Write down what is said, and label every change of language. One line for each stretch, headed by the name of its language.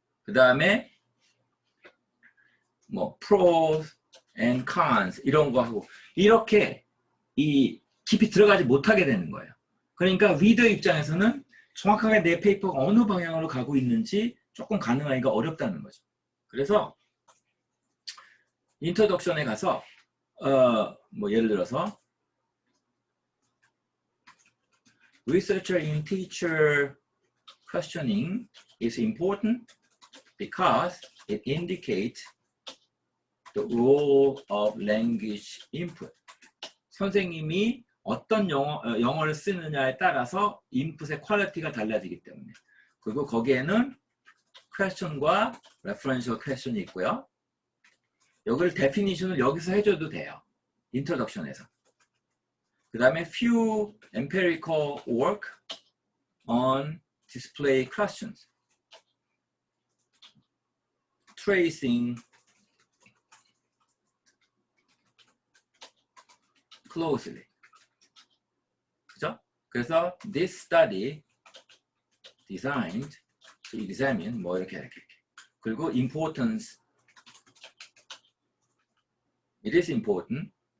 Korean: 그 다음에 뭐
English: pros and cons
Korean: 이런 거 하고 이렇게 이 깊이 들어가지 못하게 되는 거예요. 그러니까 리더 입장에서는 정확하게 내 페이퍼가 어느 방향으로 가고 있는지 조금 가능하기가 어렵다는 거죠. 그래서 인트로덕션에 가서 뭐 예를 들어서
English: Researcher in teacher questioning is important because it indicates the role of language input.
Korean: 선생님이 어떤 영어를 쓰느냐에 따라서 인풋의 퀄리티가 달라지기 때문에. 그리고 거기에는 question과 referential question이 있고요. 여기를 definition을 여기서 해줘도 돼요. introduction에서. 그 다음에
English: few empirical work on display questions. tracing closely.
Korean: 그죠? 그래서
English: this study designed to examine
Korean: 뭐 이렇게. 그리고 importance.
English: It is important.